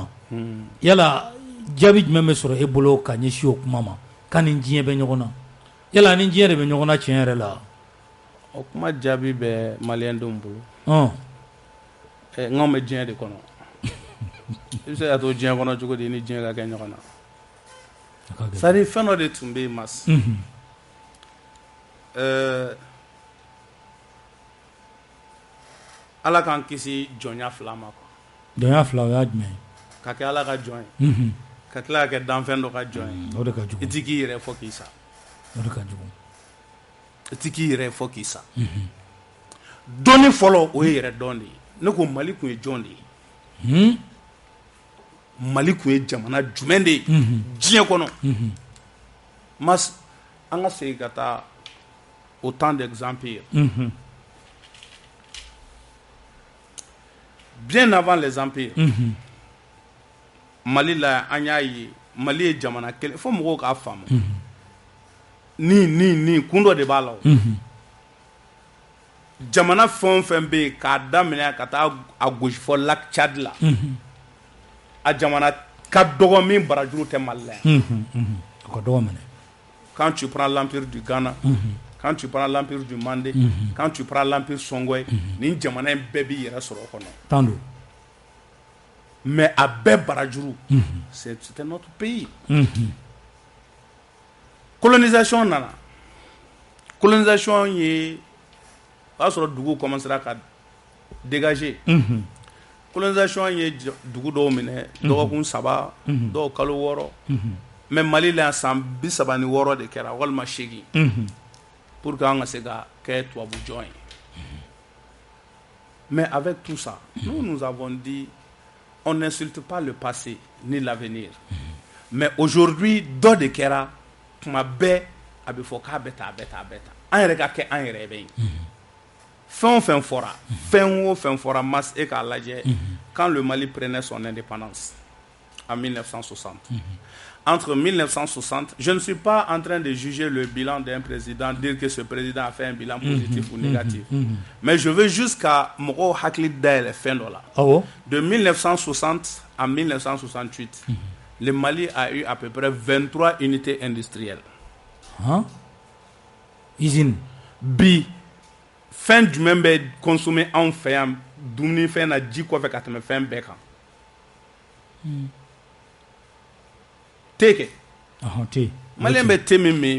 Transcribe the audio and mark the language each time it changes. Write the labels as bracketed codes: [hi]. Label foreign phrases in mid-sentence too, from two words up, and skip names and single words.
[bm] Yala jaabi jumɛn bɛ sɔrɔ e bolo ka ɲɛsin o kuma ma k'an ni diɲɛ bɛ ɲɔgɔn na? Yala ni diɲɛ de bɛ ɲɔgɔn na tiɲɛ yɛrɛ la? O kuma jaabi bɛ Malien denw bolo. N'anw bɛ diɲɛ de kɔnɔ. I bɛ se ka to diɲɛ kɔnɔ cogo di ni diɲɛ ka kɛ ɲɔgɔn na? [fr] C'est à dire [bm] fɛn dɔ de tun bɛ yen mas. Ala k'an kisi jɔnya fila ma quoi. Jɔnya fila o y'a jumɛn? Ka kɛ Ala ka jɔn ye. Ka tila ka kɛ danfɛn dɔ ka jɔn ye. O de ka jugu. I ti k'i yɛrɛ fɔ k'i sa. O de ka jugu. I ti k'i yɛrɛ fɔ k'i sa. Dɔnni fɔlɔ o ye yɛrɛ dɔn de ye. Ne ko Mali kun ye jɔn de ye. Mali kun ye jamana jumɛn de ye diɲɛ kɔnɔ. Mas an ka segin ka taa [fr] au temps d'exempire. Bien avant les empires, [bm] Mali la an y'a ye Mali ye jamana kelen fo mɔgɔw k'a faamu. Ni kun dɔ de b'a la o. Jamana fɛn o fɛn bɛ yen k'a daminɛ ka taa a gosi fɔ lac Tchad la. A jamana ka dɔgɔ min barajuru tɛ Mali la yan. Ka dɔgɔ minɛ. [fr] Quand tu prends l'empire du Ghana, quand tu prends l'empire du Mandé, quand tu prends l'empire Songwe, [bm] ni jamana in bɛɛ b'i yɛrɛ sɔrɔ o kɔnɔ. Tant do. Mais a bɛɛ barajuru, [fr] c'était notre pays. [bm] Colonisation nana. Colonisation ye o y'a sɔrɔ dugu commencera ka dégager. Colonisation ye dugu dɔw minɛ dɔgɔkun 3, dɔw kalo 6. Mais Mali la san 36 de kɛra walima 8 [fr] pour que [bm] an ka se ka kɛ tubabu jɔn ye. [fr] Mais avec tout ça, nous avons dit on n'insulte pas le passé ni l'avenir. Mais aujourd'hui [bm] dɔ de kɛra tuma bɛɛ a bɛ fɔ k'a bɛ tan a bɛ tan a bɛ tan. An yɛrɛ ka kɛ an yɛrɛ bɛ yen. Fɛn o fɛn fɔra mas e k'a lajɛ [fr] quand le Mali prenait son indépendance en 1960. Entre 1960, je ne suis pas en train de juger le bilan d'un président, dire que ce président a fait un bilan positif ou négatif. Mais je veux jusqu'à [bm] mɔgɔw hakili dayɛlɛ fɛn dɔ la. [fr] De 1960 à 1968, le Mali a eu à peu près 23 unités industrielles. Usine. [bm] Bi fɛn jumɛn bɛ consommer anw fɛ yan dumuni fɛn na ji kɔfɛ ka tɛmɛ fɛn bɛɛ kan? Thé kɛ. Thé. Malien bɛ thé min min.